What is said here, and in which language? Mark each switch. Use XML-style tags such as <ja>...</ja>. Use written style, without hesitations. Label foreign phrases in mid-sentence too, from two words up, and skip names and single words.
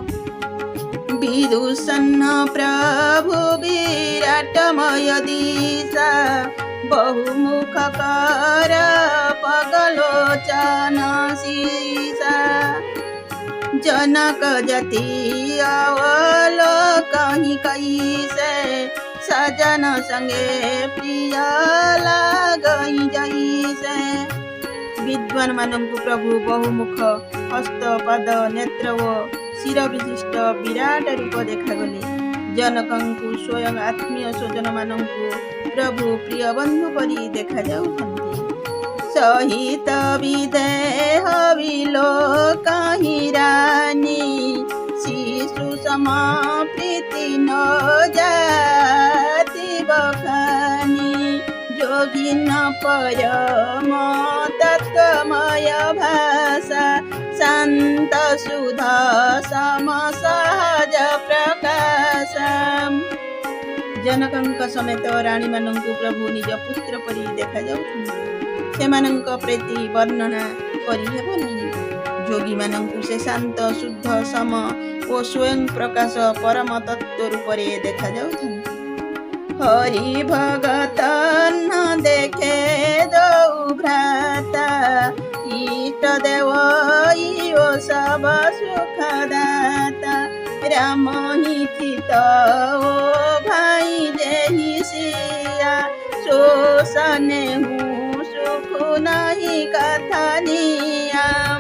<awa>विदुषन्न प्रभु विराटमय दिशा बहुमुखकर पगलोचन शीशा। जनक जति अवलोकहि कैसे सजन संगे प्रिय लागई जैसे।</awa> <or>ବିଦ୍ୱାନ ମାନଙ୍କୁ ପ୍ରଭୁ ବହୁମୁଖ ହସ୍ତ ପଦ ନେତ୍ର ଓ ଶିର ବିଶିଷ୍ଟ ବିରାଟ ରୂପ ଦେଖାଗଲେ। ଜନକଙ୍କୁ ସ୍ୱୟଂ ଆତ୍ମୀୟ ସ୍ୱଜନ ମାନଙ୍କୁ ପ୍ରଭୁ ପ୍ରିୟ ବନ୍ଧୁ ପରି ଦେଖା ଯାଉଛନ୍ତି।</or> <awa>सहित विदेह विलोकहि रानी शिशु सम प्रीति न जाति बखानी। जोगिन परम तत्वमय भाषा शांत सुधा सम सहज प्रकाश।</awa> <or>ଜନକଙ୍କ ସମେତ ରାଣୀ ମାନଙ୍କୁ ପ୍ରଭୁ ନିଜ ପୁତ୍ର ପରି ଦେଖା ଯାଉଛନ୍ତି। ସେମାନଙ୍କ ପ୍ରୀତି ବର୍ଣ୍ଣନା କରି ହେବ ନାହିଁ। ଯୋଗୀ ମାନଙ୍କୁ ସେ ଶାନ୍ତ ଶୁଦ୍ଧ ସମ ଓ ସ୍ୱୟଂ ପ୍ରକାଶ ପରମ ତତ୍ତ୍ୱ ରୂପରେ ଦେଖା ଯାଉଛନ୍ତି।</or> <awa>हरि भगत न देखे दौ भ्राता इष्ट देव इयो सब सुखदाता। राम ही चित ओ भाई देहि सिया शोषने हूँ सुख नहीं कथा नियाम।</awa>